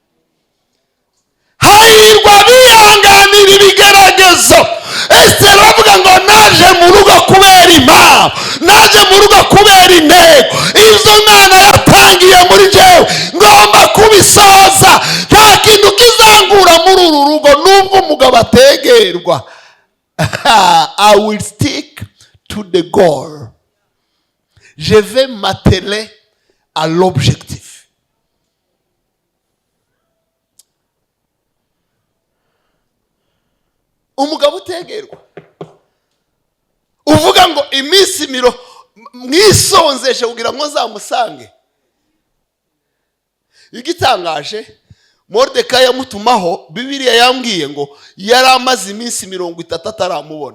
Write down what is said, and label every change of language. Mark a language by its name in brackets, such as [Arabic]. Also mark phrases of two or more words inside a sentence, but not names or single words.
[Kinyarwanda] Hahirwa bihanganira ibigeragezo. Esiteri avuga ngo naje mu rugo kubera impamvu, naje mu rugo kubera intego. Izo Imana yatangiye muri jewe ngomba kubisoza. Nta kintu kizangura muri uru rugo nubwo umugabo ategerwa. [English] I will stick to the goal. [French] Je vais m'atteler à l'objectif. [Kinyarwanda] umugabo utegerwa uvuga ngo iminsi mwisonzeshe kugira ngo nzamusange. Igitangaje Moridekayi yamutumaho, Bibiliya yambwiye ngo yari amaze iminsi 30 ataramubona.